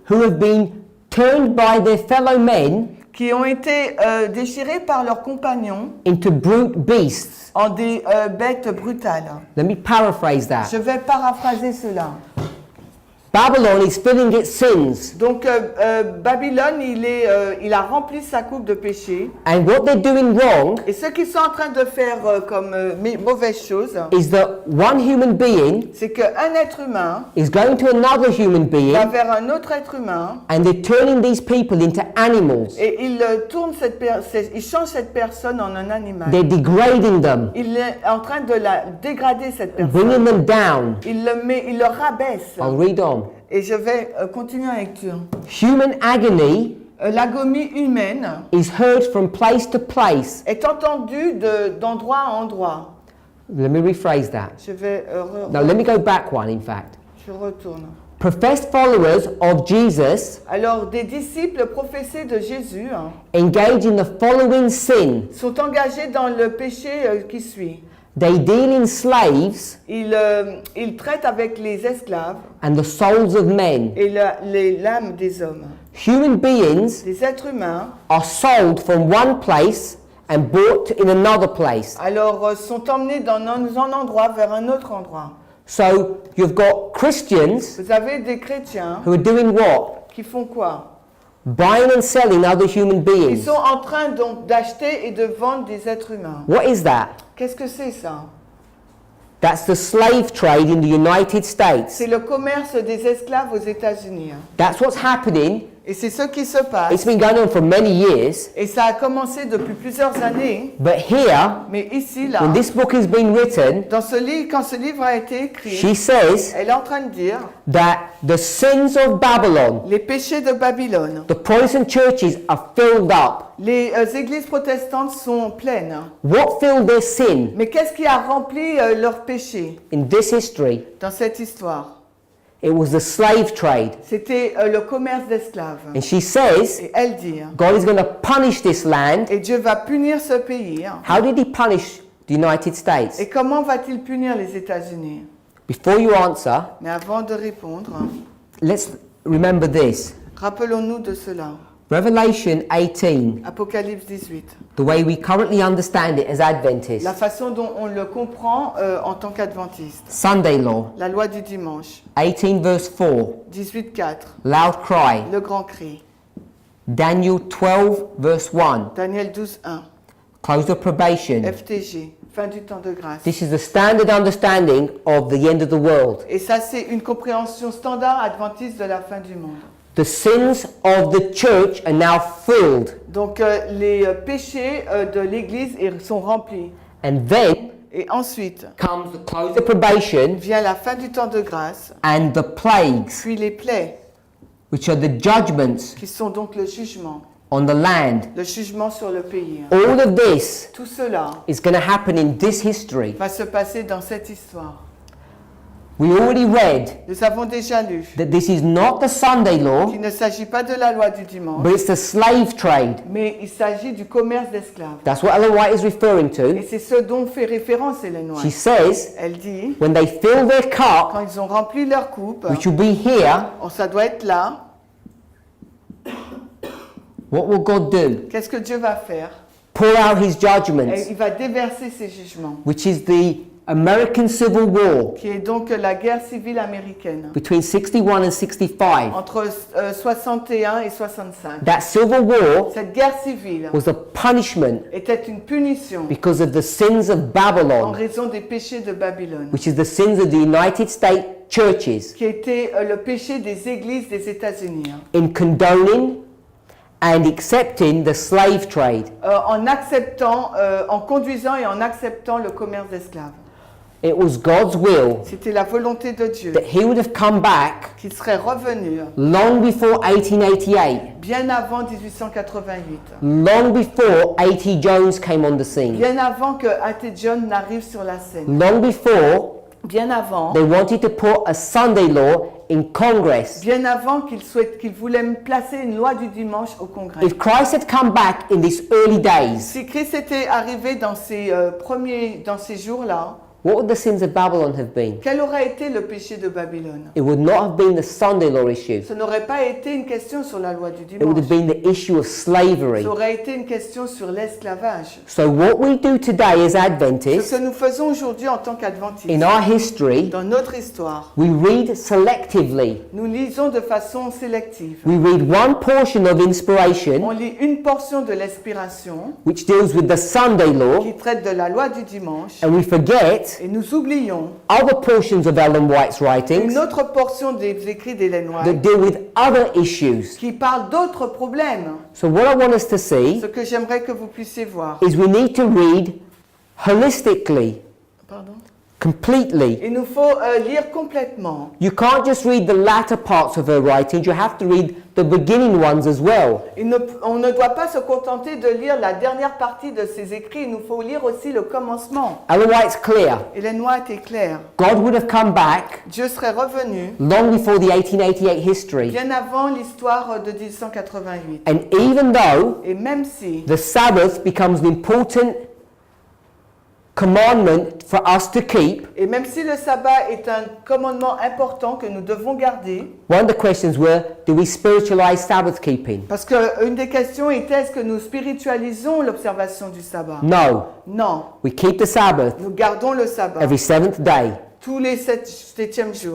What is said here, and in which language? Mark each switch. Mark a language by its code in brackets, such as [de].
[en] who have been turned by their fellow men [fr] qui ont été déchirés par leurs compagnons [en] into brute beasts. [fr] en des bêtes brutales. [en] Let me paraphrase that. [fr] Je vais paraphraser cela. [en] Babylon is filling its sins, [fr] Donc Babylone, il a rempli sa coupe de péché. [en] and what they're doing wrong [fr] Et ce qu'ils sont en train de faire comme mauvaises choses, [en] is that one human being [fr] c'est qu'un être humain [en] is going to another human being, [fr] va vers un autre être humain [en] and they're turning these people into animals. [fr] et il change cette personne en un animal. [en] They're degrading them, [fr] Il est en train de la dégrader, cette personne. [en] bringing them down. [fr] Il le rabaisse. [en] I'll read on. [fr] Et je vais continuer la lecture. [en] Human agony [fr] L'agonie humaine [en] is heard from place to place. [fr] est entendue d'endroit à endroit. [en] Let me rephrase that. [fr] Je vais [en] No, let me go back one, in fact. [fr] je retourne. [en] Professed followers of Jesus [fr] Alors, des disciples professés de Jésus [en] engage in the following sin. [fr] sont engagés dans le péché qui suit. [en] They deal in slaves [fr] il traite avec les esclaves [en] and the souls of men. [fr] et l'âme des hommes. [en] Human beings [fr] Les êtres humains, [en] are sold from one place and bought in another place. [fr] alors, sont emmenés dans un endroit vers un autre endroit. [en] So you've got Christians [fr] Vous avez des chrétiens [en] who are doing what? [fr] qui font quoi? [en] Buying and selling other human [fr] Ils [en] beings. [fr] sont en train donc d'acheter et de vendre des êtres humains. [en] What is that? [fr] Qu'est-ce que c'est ça? [en] That's the slave trade in the United States. [fr] C'est le commerce des esclaves aux États-Unis. [en] That's what's happening. [fr] Et c'est ce qui se [en] It's [fr] passe. [en] been going on for many years. [fr] Et ça a commencé depuis plusieurs années. [en] But here, [fr] Mais ici, là, [en] when this book has been written, [fr] dans ce livre, quand ce livre a été écrit, [en] she says [fr] elle est en train de dire [en] that the sins of Babylon, [fr] les péchés de Babylone. [en] the Protestant churches are filled up. [fr] Les églises protestantes sont pleines. [en] What filled their sin [fr] Mais qu'est-ce qui a rempli leurs péchés [en] in this history? [fr] dans cette histoire? [en] It was the slave trade. [fr] C'était le commerce d'esclaves. [en] And she says [fr] Et elle dit, [en] God is going to punish this land. [fr] et Dieu va punir ce pays. [en] How did he punish the United States? [fr] Et comment va-t-il punir les États-Unis? [en] Before you answer, [fr] Mais avant de répondre, [en] let's remember this. [fr] rappelons-nous de cela. [en] Revelation 18, [fr] Apocalypse 18. [en] the way we currently understand it as Adventists, [fr] La façon dont on le comprend en tant qu'adventiste. [en] Sunday law, [fr] La loi du dimanche. [en] 18 verse 4, [fr] 18.4. [en] loud cry. [fr] Le grand cri. [en] Daniel 12 verse 1, [fr] Daniel 12.1. [en] close of probation. [fr] FTG. Fin du temps de grâce. [en] This is the standard understanding of the end of the world. [fr] Et ça, c'est une compréhension standard adventiste de la fin du monde. [en] The sins of the church are now filled. [fr] Donc, les péchés de l'Église sont remplis. [en] And then [fr] Et ensuite, [en] comes the close of probation [fr] vient la fin du temps de grâce, [en] and the plagues, [fr] puis les plaies, [en] which are the judgments [fr] qui sont donc le jugement sur le pays. [en] All of this [fr] Tout cela [en] is going to happen in this history. [fr] va se passer dans cette histoire. [en] We already read [fr] Nous avons déjà lu [en] that this is not the Sunday law, [fr] qu'il ne s'agit pas de la loi du dimanche, [en] but it's the slave trade. [fr] mais il s'agit du commerce d'esclaves. [en] That's what Ellen White is referring [fr] Et [en] to. [fr] c'est ce dont fait référence Hélène [en] She [fr] White. [en] says, [fr] Elle dit, [en] when they fill their cup, [fr] quand ils ont rempli leur coupe, [en] which will be here, [fr] ça doit être là, [en] what will God do? [fr] qu'est-ce que Dieu va faire? [en] Pour out his [fr] Et [en] judgments, [fr] il va déverser ses jugements, [en] which is the American Civil War [fr] qui est donc la guerre civile américaine, [en] between 61 and 65. [fr] entre 61 et 65. [en] That civil war [fr] Cette guerre civile [en] was a punishment [fr] était une punition [en] because of the sins of [fr] en [en] Babylon, [fr] raison des péchés de Babylone, [en] which is the sins of the United States churches, [fr] qui était le péché des églises des États-Unis, [en] in condoning and accepting the slave trade. [fr] en acceptant, en conduisant et en acceptant le commerce d'esclaves. [en] It was God's will [fr] C'était la volonté de Dieu [en] that he would have come back [fr] qu'il serait revenu [en] long before 1888, [fr] bien avant 1888, [en] long before A.T. Jones came on the scene, [fr] bien avant que A.T. John n'arrive sur la scène, [en] long before [fr] bien avant, [en] they wanted to put a Sunday law in Congress. [fr] bien avant qu'il voulait placer une loi du dimanche au Congrès. [en] If Christ had come back in these early days, [fr] Si Christ était arrivé dans ces jours-là, [en] what would the sins of Babylon have been? [fr] quel aurait été le péché de Babylone? [en] It would not have been the Sunday law issue. [fr] Ce n'aurait pas été une question sur la loi du [en] It would [fr] dimanche. [en] have been the issue of slavery. [fr] Ça aurait été une question sur l'esclavage. [en] So what we do today as [fr] Ce [en] Adventists, [fr] que nous faisons aujourd'hui en tant qu'adventistes, [en] in our history, [fr] dans notre histoire, [en] we read selectively. [fr] nous lisons de façon sélective. [en] We read one portion of [fr] On [en] inspiration, [fr] lit une portion de l'inspiration [en] which deals with the Sunday law, [fr] qui traite de la loi du dimanche [en] and we forget [fr] et nous oublions [en] other portions of Ellen White's writings [fr] une autre portion des écrits d'Hélène [en] that [fr] White [en] deal with other issues. [fr] qui parle d'autres problèmes. [en] So what I want us to see [fr] Ce que j'aimerais que vous puissiez voir. [en] is we need to read holistically, [fr] Pardon? [en] completely. [fr] Il nous faut lire complètement. [en] You can't just read the latter parts of her writings, you have to read the beginning ones as well. [fr] On ne doit pas se contenter de lire la dernière partie de ses écrits, il nous faut lire aussi le commencement. [en] Ellen White's clear. [fr] Hélène White est claire. [en] God would have come back [fr] Dieu serait revenu [en] long before the 1888 history. [fr] bien avant l'histoire de 1888. [en] And even though [fr] Et même si [en] the Sabbath becomes an important commandment for us to keep, [fr] Et même si le sabbat est un commandement important que nous devons garder, [en] one of the questions were, do we spiritualize Sabbath keeping? [fr] parce qu'une des questions était est-ce que nous spiritualisons l'observation du sabbat? [en] No. [fr] Non, [en] We keep the Sabbath [fr] nous gardons le sabbat [en] every seventh day. [fr] tous les septièmes jours.